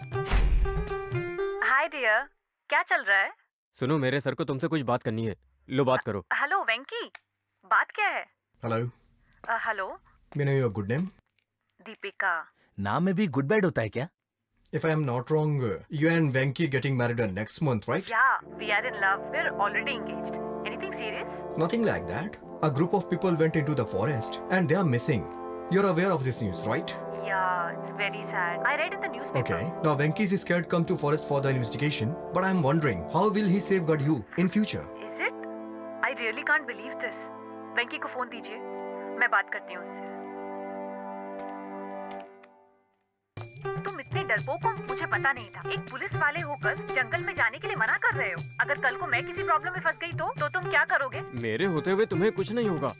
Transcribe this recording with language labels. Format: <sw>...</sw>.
<hi>Hi dear, क्या चल रहा है? सुनो, मेरे सर को तुमसे कुछ बात करनी है। लो बात करो। हेलो वेंकी, बात क्या है? Hello, hello,</hi> <en>May know your good name?</en> <hi>Deepika. नाम में भी गुड बैड होता है क्या?</hi> <en>If I am not wrong, you and Venki getting married next month, right? Yeah, we are in love. We're already engaged. Anything serious? Nothing like that. A group of people went into the forest and they are missing. You're aware of this news, right? Yeah, it's very sad. I read in the newspaper. Okay. Now Venki is scared to come to forest for the investigation, but I'm wondering how will he safeguard you in future? Is it? I really can't believe this.</en> <hi>वेंकी को phone दीजिए, मैं बात करती हूँ उससे। तुम इतने डरपोक हो, मुझे पता नहीं था। एक पुलिस वाले होकर जंगल में जाने के लिए मना कर रहे हो। अगर कल को मैं किसी प्रॉब्लम में फंस गई तो तुम क्या करोगे? मेरे होते हुए तुम्हें कुछ नहीं होगा।</hi>